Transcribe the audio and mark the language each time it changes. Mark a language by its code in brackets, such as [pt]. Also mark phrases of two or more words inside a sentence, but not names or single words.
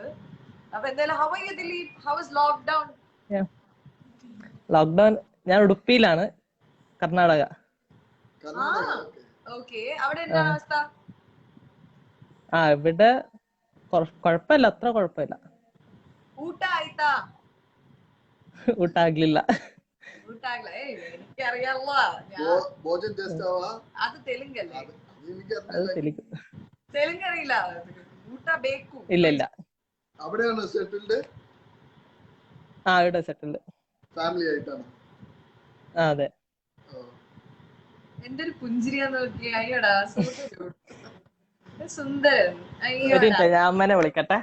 [ml] അപ്പൊ എന്തായാലും [en] How are you Dileep? How was lockdown? [ml] ലോക്ക്ഡൗൺ ഞാൻ ഉടുപ്പിയിലാണ്, കർണാടക. ഓക്കേ, അവിടെ എന്താണ് അവസ്ഥ? ഇവിടെ കുഴപ്പമില്ല, അത്ര കുഴപ്പമില്ല. [kn] ಊಟ ಆಯ್ತಾ? ಊಟ ಆಗ್ಲಿಲ್ಲ. ಊಟ ಆಗ್ಲ? [ml] എനിക്കറിയാല്ല. അത് തെലുങ്കല്ലേ? തെലുങ്ക് അറിയില്ല. [kn] ಊಟ ಬೇಕು. [ml] ഇല്ല ഇല്ല. അവിടെയാണോ സെറ്റിൽഡ്? ഇവിടെ സെറ്റിൽഡ്. ഫാമിലി ആയിട്ടാണ്? അതെ. എന്തൊരു പുഞ്ചിരിയാന്ന് നോക്കി. അയ്യടാ, സുന്ദരൻ. ഒരു അയ്യോടാ. മിനിറ്റ്, ഞാൻ അമ്മേനെ വിളിക്കട്ടെ.